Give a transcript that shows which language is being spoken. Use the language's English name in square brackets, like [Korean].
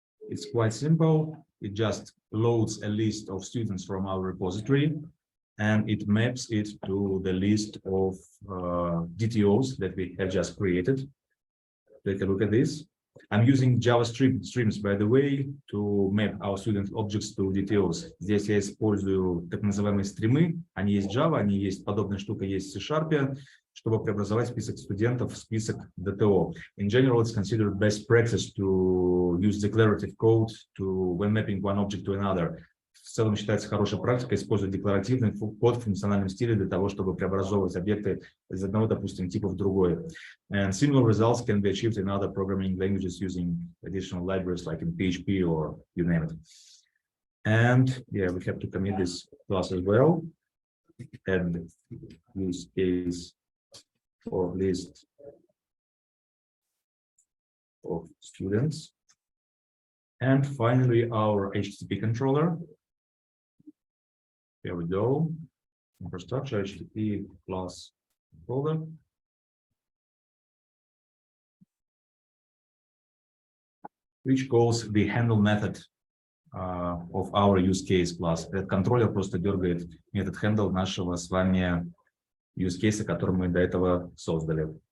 [English] It's quite simple. It just loads a list of students from our repository, and it maps it to the list of DTOs that we have just created. Take a look at this. I'm using Java streams, by the way, to map our student objects to DTOs. [Russian] Здесь я использую так называемые стримы. Они есть Java, они есть подобная штука, есть в C#, чтобы преобразовать список студентов в список DTO. [English] In general, it's considered best practice to use declarative code when mapping one object to another. [Russian] В целом считается хорошей практикой использовать декларативный код в функциональном стиле для того, чтобы преобразовывать объекты из одного, допустим, типа в другой. [English] And similar results can be achieved in other programming languages using additional libraries like in PHP or you name it. And yeah, we have to commit this class as well. And use case for list of students. And finally, our HTTP controller. Here we go. Infrastructure, HTTP class controller. Which calls the handle method of our use case class. [Russian] Этот контроллер просто дергает метод handle нашего с вами use case, который мы до этого создали.